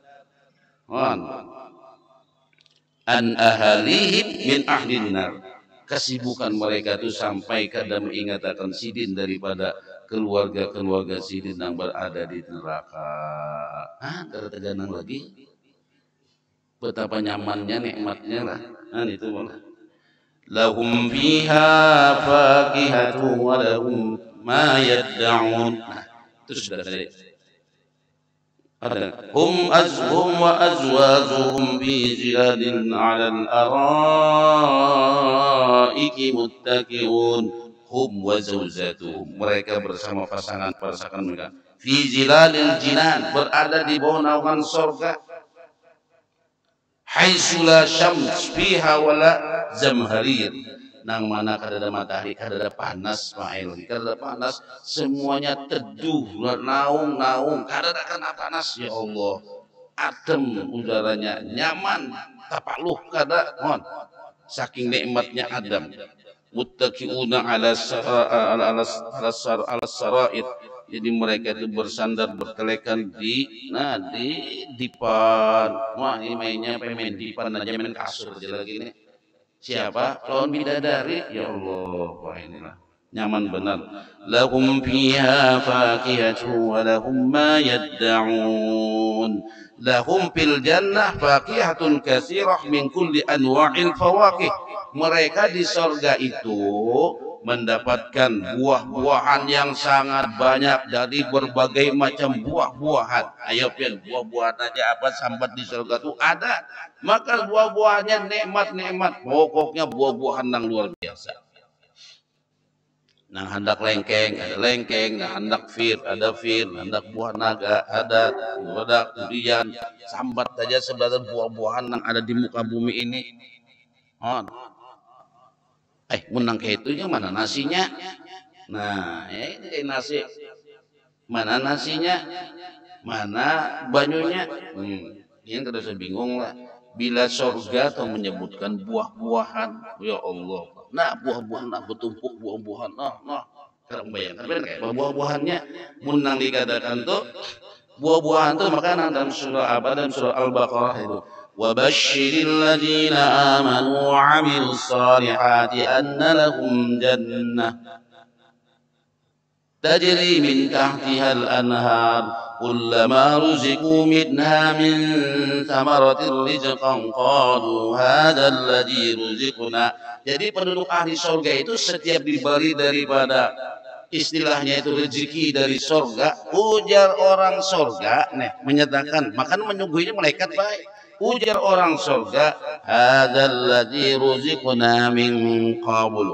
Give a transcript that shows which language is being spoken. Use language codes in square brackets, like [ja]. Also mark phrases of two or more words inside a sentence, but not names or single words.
[ar] عَنْ أَهَالِيهِمْ مِنْ أَهْلِ النَّارِ, [bjn] kesibukan mereka itu sampai kadang mengatakan sidin daripada keluarga sidin yang berada di neraka. Terteganang lagi betapa nyamannya nikmatnya lah. [ar] Itu لَهُمْ فِيهَا فَاكِهَةٌ وَلَهُمْ مَا يَدَّعُونَ. [id] Itu sudah tadi. [ar] هُمْ وَأَزْوَاجُهُمْ فِي ظِلَالٍ عَلَى الْأَرَائِكِ مُتَّكِئُونَ. هُمْ وَزَوْجَاتُهُمْ, [id] mereka bersama pasangan mereka [ar] فِي ظِلَالِ الْجِنَانِ, [id] berada di bawah naungan surga. [ar] حَيْثُ لَا شَمْسَ فِيهَا وَلَا زَمْهَرِيرَ, [bjn] nang mana kadada matahari, kadada panas mail, kadada panas, semuanya teduh, naung, kadada kena panas, [ar] يَا اللّٰه, [bjn] adem udaranya, nyaman, tapaluh kada, saking nikmatnya Adam. [ar] مُتَّكِئُونَ عَلَى سُرُرٍ, [id] jadi mereka itu bersandar bertelekan di dipan. Wah, ini mainnya main dipan aja, main kasur aja lagi nih. [bjn] Siapa? Lawan bidadari. [ar] يَا اللّٰه, [bjn] wah inilah nyaman benar. [ar] لَهُمْ فِيهَا فَاكِهَةٌ وَلَهُمْ مَا يَدَّعُونَ. لَهُمْ فِي الْجَنَّةِ فَاكِهَةٌ كَثِيرَةٌ مِنْ كُلِّ أَنْوَاعِ الْفَوَاكِهِ. [id] Mereka di surga itu mendapatkan buah-buahan yang sangat banyak dari berbagai macam buah-buahan. [bjn] Ayo pian, buah-buahan aja apa sambat di surga itu ada. [id] Maka buah-buahannya nikmat-nikmat. Pokoknya buah-buahan yang luar biasa. [bjn] Nang hendak lengkeng ada lengkeng, nang hendak fir ada fir, hendak buah naga ada durian. Sambat saja sebagian buah-buahan yang ada di muka bumi ini. Menang kayak itu mana nasinya? [id] Nah, ini nasi. Mana nasinya? [bjn] Mana banyunya? Ini terus bingung lah. [id] Bila surga atau menyebutkan buah-buahan, [ar] يَا اللّٰه. [id] Nah, buah-buahan, bertumpuk buah-buahan. Sekarang bayangkan kayak buah-buahannya. [bjn] Menang dikatakan tuh buah-buahan tuh makanan dalam surah apa? [id] Dalam surah Al-Baqarah itu. [ar] وَبَشِّرِ الَّذِينَ آمَنُوا وَعَمِلُوا الصَّالِحَاتِ أَنَّ لَهُمْ جَنَّةً تَجْرِي مِنْ تَحْتِهَا الْأَنْهَارُ كُلَّمَا رُزِقُوا مِنْهَا مِنْ ثَمَرَةٍ رِزْقًا قَالُوا هَذَا الَّذِي رُزِقْنَا. [bjn] Jadi penduduk ahli surga itu setiap diberi daripada istilahnya itu rezeki dari surga, ujar orang surga menyatakan, makan menyuguhinya malaikat baik. Ujar orang surga, [ar] هَذَا الَّذِي رُزِقْنَا مِنْ قَبْلُ.